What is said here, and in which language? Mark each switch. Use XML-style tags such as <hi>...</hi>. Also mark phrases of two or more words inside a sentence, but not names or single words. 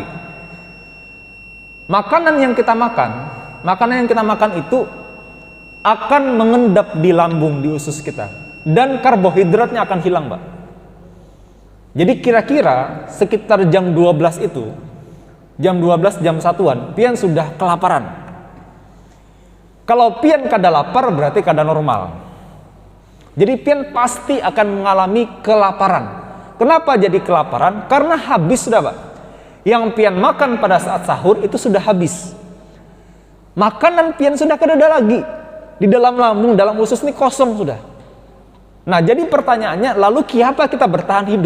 <id>Makanan yang kita makan itu akan mengendap di lambung, di usus kita, dan karbohidratnya akan hilang, Pak. Jadi kira-kira sekitar jam 12 itu, jam 12, jam 1-an, pian sudah kelaparan. Kalau pian kada lapar berarti kada normal. Jadi pian pasti akan mengalami kelaparan. Kenapa jadi kelaparan? Karena habis sudah, Pak. Yang pian makan pada saat sahur itu sudah habis. Makanan pian sudah kada ada lagi. Di dalam lambung, dalam usus ini kosong sudah. Nah, jadi pertanyaannya, lalu kiapa kita bertahan hidup?</id>